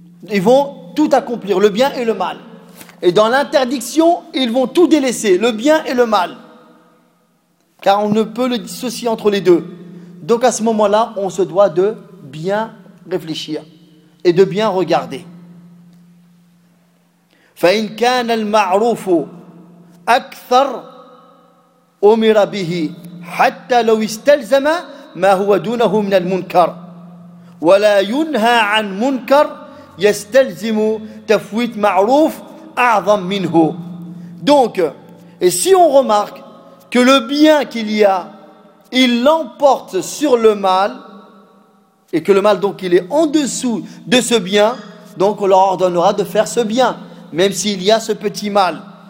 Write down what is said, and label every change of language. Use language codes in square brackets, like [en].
[fr] Ils vont tout accomplir, le bien et le mal. Et dans l'interdiction, ils vont tout délaisser, le bien et le mal. Car on ne peut le dissocier entre les deux. Donc à ce moment-là, on se doit de bien réfléchir et de bien regarder. [ar] فَإِنْ كَانَ الْمَعْرُوفُ أَكْثَرْ أُمِرَ بِهِ حَتَّى لَوْ اسْتَلْزَمَ ما هو دونه من المنكر ولا ينهى عن منكر يستلزم تفويت معروف أعظم منه. [fr] Donc, et si on remarque que le bien qu'il y a, il l'emporte sur le mal, et que le mal donc il est en dessous de ce bien, donc on leur ordonnera de faire ce bien, même s'il y a ce petit mal.